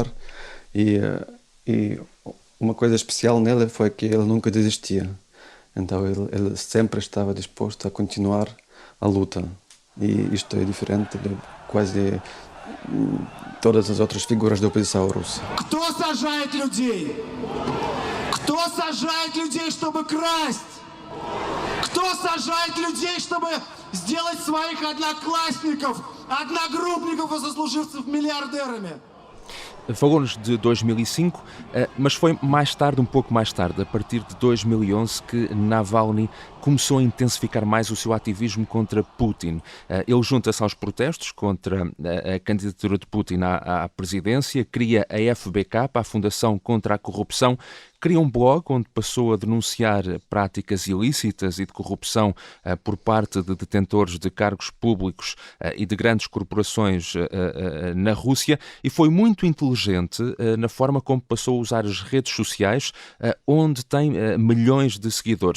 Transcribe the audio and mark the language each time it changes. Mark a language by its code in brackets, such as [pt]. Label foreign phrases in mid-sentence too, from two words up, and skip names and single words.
[pt] E uma coisa especial nele foi que ele nunca desistia. Então ele sempre estava disposto a continuar a luta. E isto é diferente de quase todas as outras figuras da oposição russa. [ru] Кто сажает людей? Кто сажает людей, чтобы красть? Кто сажает людей, чтобы сделать своих одноклассников, одногруппников и сослуживцев миллиардерами? [pt] Falou-nos de 2005, mas foi mais tarde, um pouco mais tarde, a partir de 2011, que Navalny começou a intensificar mais o seu ativismo contra Putin. Ele junta-se aos protestos contra a candidatura de Putin à presidência, cria a FBK, a Fundação contra a Corrupção, Cria um blog onde passou a denunciar práticas ilícitas e de corrupção por parte de detentores de cargos públicos e de grandes corporações na Rússia, e foi muito inteligente na forma como passou a usar as redes sociais, onde tem milhões de seguidores.